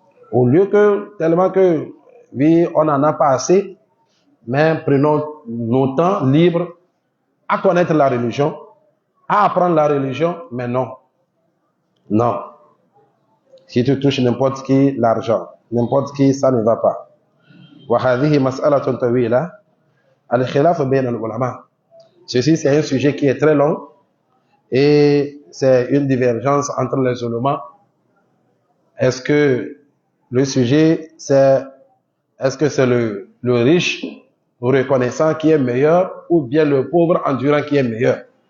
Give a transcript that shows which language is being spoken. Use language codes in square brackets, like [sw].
[fr] Au lieu que, tellement que, oui, on n'en a pas assez, mais prenons nos temps libres à connaître la religion, à apprendre la religion, mais non. Non. Si tu touches n'importe qui l'argent, n'importe qui, ça ne va pas. [ar] وهذه مسألة طويلة الخلاف بين العلماء. [fr] Ceci, c'est un sujet qui est très long et c'est une divergence entre les ulémas. Est-ce que le sujet, est-ce que c'est le riche reconnaissant qui est meilleur ou bien le pauvre endurant qui est meilleur?